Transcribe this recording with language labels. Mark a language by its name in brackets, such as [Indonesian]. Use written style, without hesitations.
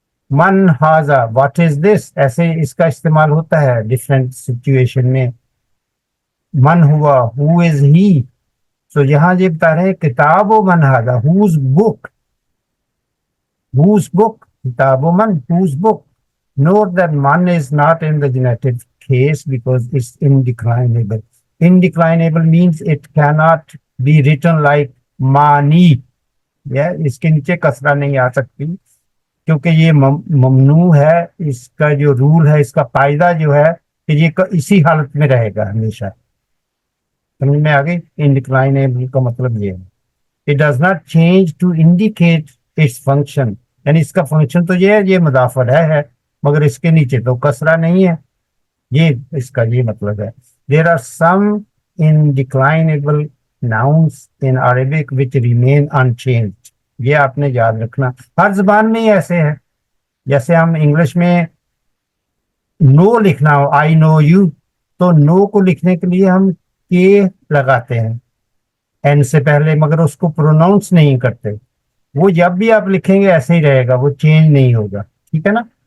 [Arabic] من ہاذا, [English] what is this, [Urdu] ایسے اس کا استعمال ہوتا ہے ڈفرینٹ سچویشن میں. [Arabic] من ہوا, [English] Who is he. [Urdu] تو یہاں یہ بتا رہے ہیں کتاب و من ہاذا, [English] whose book, whose book, [Urdu] کتاب و من, whose book. [English] Note that man is not in the genitive case because it's indeclinable. Indeclinable means it cannot be written like mani. [Urdu] اس کے نیچے کسرہ نہیں آ سکتی کیونکہ یہ ممنوع ہے. اس کا جو رول ہے, اس کا قاعدہ جو ہے کہ یہ اسی حالت میں رہے گا ہمیشہ. سمجھ میں آگئی؟ انڈیکلائنیبل کا مطلب یہ ہے [English] it does not change to indicate its function. [Urdu] یعنی اس کا فنکشن تو یہ ہے, یہ مضاف الیہ ہے, مگر اس کے نیچے تو کسرہ نہیں ہے. یہ اس کا یہ مطلب ہے. [English] There are some indeclinable nouns in Arabic which remain unchanged. [Urdu] یہ آپ نے یاد رکھنا, ہر زبان میں ہی ایسے ہے. جیسے ہم انگلش میں نو لکھنا ہو, [English] I know you, [Urdu] تو نو کو لکھنے کے لیے ہم کے لگاتے ہیں این سے پہلے, مگر اس کو پروناؤنس نہیں کرتے. وہ جب بھی آپ لکھیں گے ایسے ہی رہے گا, وہ چینج نہیں ہوگا. ٹھیک ہے نا.